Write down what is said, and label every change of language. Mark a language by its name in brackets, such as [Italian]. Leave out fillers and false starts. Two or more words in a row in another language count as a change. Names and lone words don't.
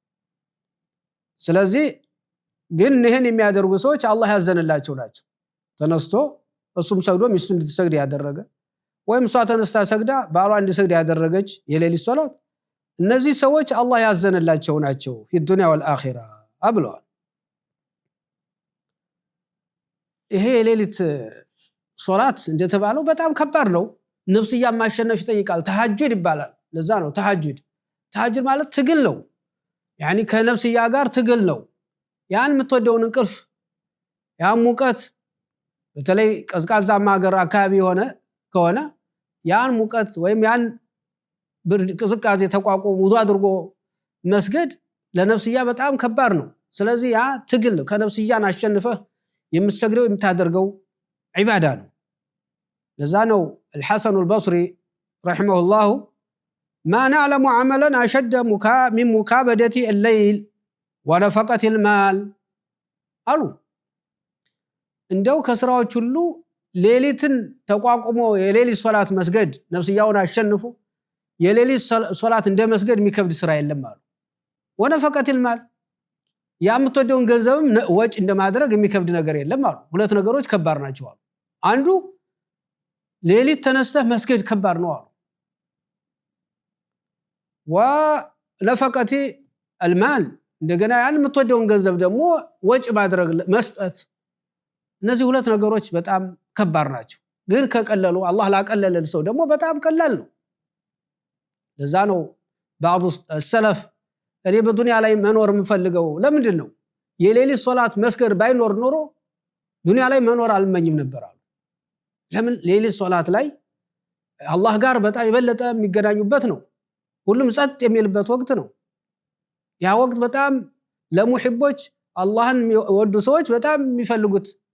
[Amharic] ስለዚህ ግን ይሄን የሚያደርጉ ሰዎች አላህ ያዘነላቸው ናቸው ተነስቶ እሱም ሰግዶ ሚስቱን እንድትሰግድ ያደረገ ወይም እሷ ተነስታ ሰግዳ ባሏ እንዲሰግድ ያደረገች የሌሊት ሶላት እነዚህ ሰዎች አላህ ያዘነላቸው ናቸው [Arabic] في الدنيا والآخرة [Amharic] ብለዋል ይሄ የሌሊት ሶላት እንደተባለው በጣም ከባድ ነው ነፍስያ ማሸነፍ ይጠይቃል ተሐጁድ ይባላል ለዛ ነው ተሐጁድ ማለት ትግል ነው ያኒ ከነፍስያ ጋር ትግል ነው ያን የምትወደውን እንቅልፍ ያን ሙቀት በተለይ ቀዝቃዛማ ሀገር አካባቢ ከሆነ ያን ሙቀት ወይም ያን ቅዝቃዜ ተቋቁሞ ውዱ አድርጎ መስገድ ለነፍስያ በጣም ከባድ ነው ስለዚህ ያ ትግል ከነፍስያን አሸንፈህ የምትሰግደው የምታደርገው ዒባዳ ነው ለዛ ነው [Arabic] الحسن البصري رحمه الله ما نعلم عملا أشد من مكابدة الليل ونفقة المال [Amharic] አሉ እንደው ከስራዎች ሁሉ ሌሊትን ተቋቁሞ የሌሊት ሶላት መስገድ ነፍስያውን አሸንፎ የሌሊት ሶላት እንደ መስገድ የሚከብድ ስራ የለም አሉ [Arabic] ونفقة المال [Amharic] ያምትወደውን ገንዘብም ወጭ እንደማድረግ የሚከብድ ነገር የለም አሉ ሁለት ነገሮች ከባድ ናቸው አሉ አንዱ ሌሊት ተነስተህ መስገድ ከባድ ነው አሉ [Arabic] ونفقة المال [Amharic] እንደገና ያን የምትወደውን ገንዘብ ደግሞ ወጭ ማድረግ መስጠት እነዚህ ሁለት ነገሮች በጣም ከባድ ናቸው ግን ከቀለሉ አላህ ላቀለለ ሰው ደግሞ በጣም ቀላል ነው ለዛ ነው [Arabic] بعض السلف [Amharic] እኔ በዱንያ ላይ መኖር የምፈልገው ለምንድን ነው የሌሊት ሶላት መስገድ ባይኖር ኖሮ ዱንያ ላይ መኖር አልመኝም ነበር አሉ ለምን ሌሊት ሶላት ላይ አላህ ጋር በጣም የበለጠ የሚገናኙበት ነው ሁሉም ጸጥ የሚልበት ወቅት ነው ያ ወቅት በጣም ለሙሂቦች አላህን ወዱ ሰዎች በጣም የሚፈልጉት